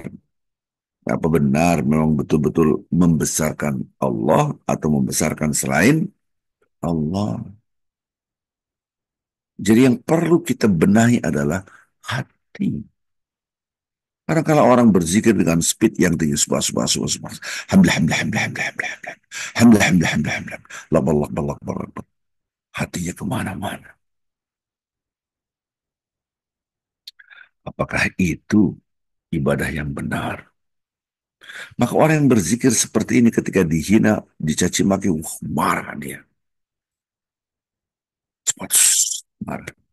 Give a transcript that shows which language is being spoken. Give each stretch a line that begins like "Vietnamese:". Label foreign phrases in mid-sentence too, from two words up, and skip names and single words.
Indonesian: Apa benar memang betul-betul membesarkan Allah atau membesarkan selain Allah? Jadi yang perlu kita benahi adalah hati. Karena kalau orang berzikir dengan speed yang tinggi, subah, subah, subah, subah, hamdah, hamdah, hamdah, hamdah, hamdah, hamdah, hamdah, hamdah, hamdah, hamdah, lakbar, lakbar, lakbar, lakbar. Hatinya kemana-mana. Apakah itu ibadah yang benar? Maka orang yang berzikir seperti ini ketika dihina, dicaci maki, marah dia. Cepat, marah.